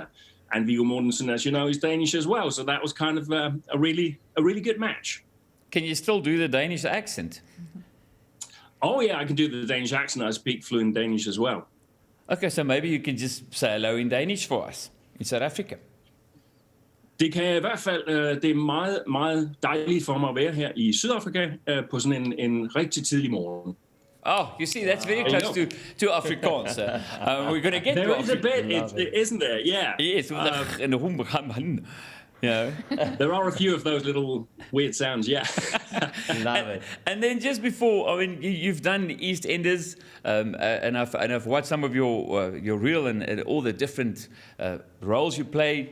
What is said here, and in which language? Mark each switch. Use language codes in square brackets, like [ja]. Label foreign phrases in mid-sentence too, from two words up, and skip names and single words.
[en] And Viggo Mortensen, as you know, is Danish as well. So that was kind of a really good match. Can you still do the Danish accent? Oh, yeah, I can do the Danish accent. I speak fluent Danish as well. Okay, so maybe you can just say hello in Danish for us in South Africa. [da] Det kan i hvert fald, det er meget, meget dejligt for mig at være her i Sydafrika på sådan en rigtig tidlig morgen. [en] Oh, you see, that's very close to Afrikaans. We're going to get there to is a bit, isn't there? Yeah. Yes. There are a few of those little weird sounds, yeah. Love it. And then just before, I mean, you've done EastEnders, and I've watched some of your reel and all the different roles you played.